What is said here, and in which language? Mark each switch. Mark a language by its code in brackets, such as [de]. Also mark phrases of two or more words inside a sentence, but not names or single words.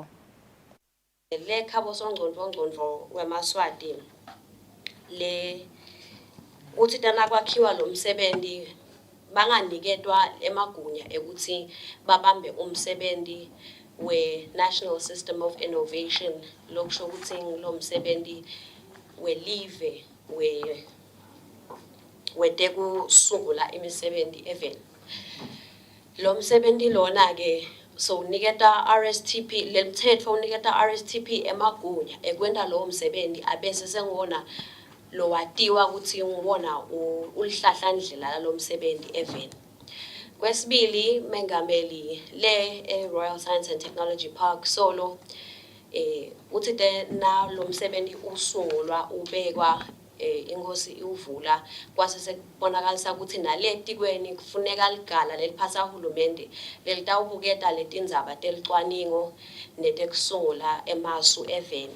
[ss] Le khabo songcondvo wemaswati le uthi tana kwakhiwa lo msebenzi banganiketwa emagunya ekuthi babambe umsebenzi we National System of Innovation lokusho ukuthi lo msebenzi we live we tekusungula imisebenzi event lo msebenzi lona ke so uniketa RSTP lemthetho uniketa RSTP emagunya ekwenda lo msebenzi abese sengona lo watiwa ukuthi ngibona ulihlahla ndlela lo msebenzi event. Kwesibili mengameli le Royal Science and Technology Park solo uthi na lo msebenzi usungulwa ubekwa inkosi ivula kwase sekubonakalisa ukuthi naletikweni kufuneka ligala leliphatha uhulumende lelitawubuketa letindzaba telicwaningo netekusungula emasu eveni.